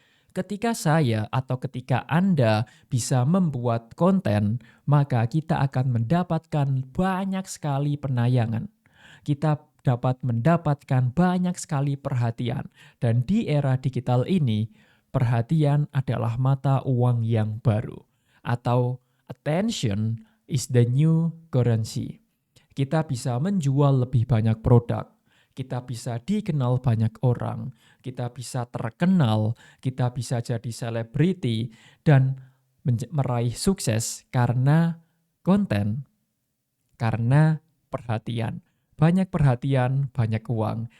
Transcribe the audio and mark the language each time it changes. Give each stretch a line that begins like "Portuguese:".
Indonesian: Ketika saya atau ketika Anda bisa membuat konten, maka kita akan mendapatkan banyak sekali penayangan. Kita dapat mendapatkan banyak sekali perhatian. Dan di era digital ini, perhatian adalah mata uang yang baru. Atau
English: attention is the new currency.
Indonesian: Kita bisa menjual lebih banyak produk. Kita bisa dikenal banyak orang. Kita bisa terkenal. Kita bisa jadi selebriti. Dan meraih sukses karena konten. Karena perhatian. Banyak perhatian, banyak uang.